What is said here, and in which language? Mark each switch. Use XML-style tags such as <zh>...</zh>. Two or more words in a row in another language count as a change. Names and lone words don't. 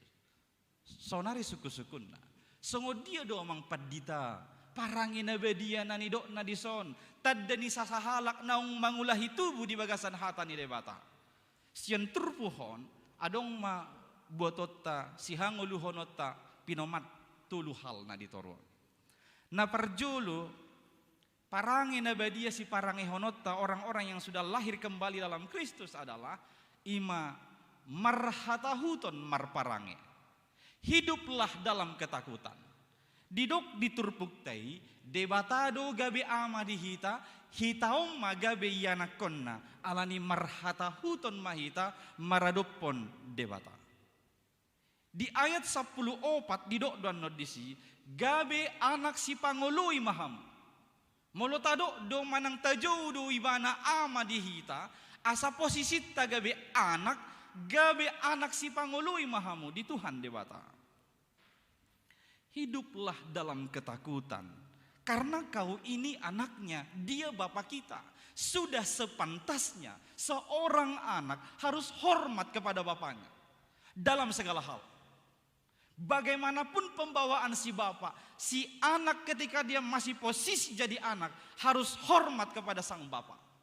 <bbc>Sonari suku-sukunna songo dia do mang padita parangena badia nani dok nadison taddani sasahalak naung mangulahi tubuh di bagasan hatani debata sian turpuhon adong ma buatota sihanguluhonota pinomat tuluhal na ditoron. Na parjolo parangin na badia si parangehonota</bbc> <id>orang-orang yang sudah lahir kembali dalam Kristus adalah</id> <bbc>ima marhatahuton marparange.</bbc> <id>Hiduplah dalam ketakutan.</id> <bbc>Didok diturpuktai debatado gabe ama dihita hitaom magabe yanakonna alani marhata huton mahita maradopon debata. Di ayat 10:4 didok dan nodisi gabe anak si pangului maham. Molotado do manang tajo do ibana ama dihita asa posisi gabe anak si pangului mahamu di Tuhan debata.</bbc> <id>Hiduplah dalam ketakutan Karena kau ini anaknya, dia Bapa kita. Sudah sepantasnya seorang anak harus hormat kepada bapaknya dalam segala hal. Bagaimanapun pembawaan si bapak, si anak ketika dia masih posisi jadi anak harus hormat kepada sang bapak.</id>